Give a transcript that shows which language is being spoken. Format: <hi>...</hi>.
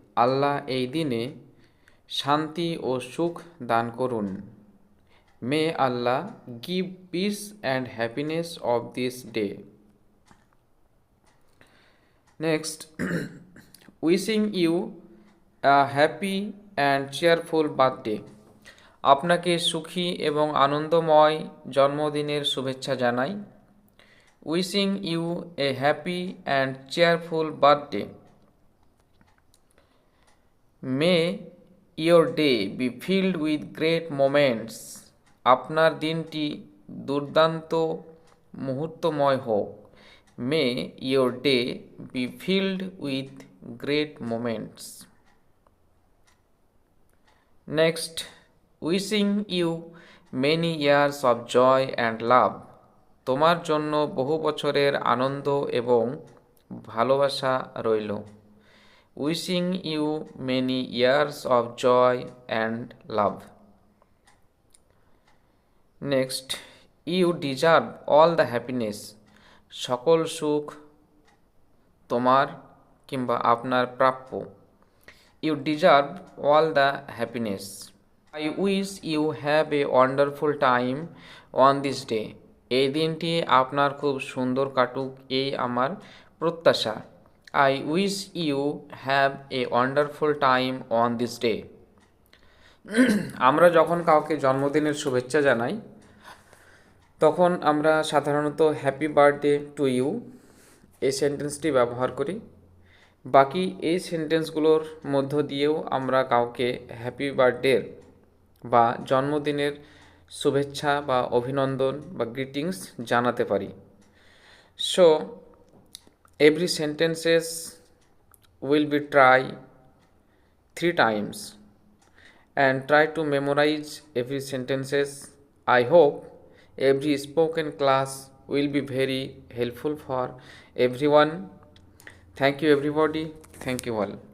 <bn>আল্লাহ এই দিনে শান্তি ও সুখ দান করুন.</bn> <en>May Allah give peace and happiness of this day. Next, wishing you a happy and cheerful birthday.</en> <bn>আপনাকে সুখী এবং আনন্দময় জন্মদিনের শুভেচ্ছা জানাই.</bn> <en>Wishing you a happy and cheerful birthday. May your day be filled with great moments.</en> <bn>আপনার দিনটি দুর্দান্ত মুহূর্তময় হোক.</bn> <en>May your day be filled with great moments. Next, wishing you many years of joy and love.</en> <bn>তোমার জন্য বহু বছরের আনন্দ এবং ভালোবাসা রইল.</bn> <en>Wishing you many years of joy and love. Next, you deserve all the happiness.</en> <bn>সকল সুখ তোমার কিংবা আপনার প্রাপ্য.</bn> <en>You deserve all the happiness. I wish you have a wonderful time on this day.</en> <bn>এই দিনটি আপনার খুব সুন্দর কাটুক এই আমার প্রত্যাশা.</bn> <en>I wish you have a wonderful time on this day.</en> <bn>আমরা যখন কাউকে জন্মদিনের শুভেচ্ছা জানাই তখন আমরা সাধারণত</bn> <en>happy birthday to you</en> <bn>এই সেন্টেন্সটি ব্যবহার করি. বাকি এই সেন্টেন্সগুলোর মধ্য দিয়েও আমরা কাউকে হ্যাপি বার্থডের বা জন্মদিনের শুভেচ্ছা বা অভিনন্দন বা গ্রিটিংস জানাতে পারি.</bn> <en>So every sentences will be try 3 times and try to memorize every sentences. I hope every spoken class will be very helpful for everyone. Thank you everybody. Thank you all.</en>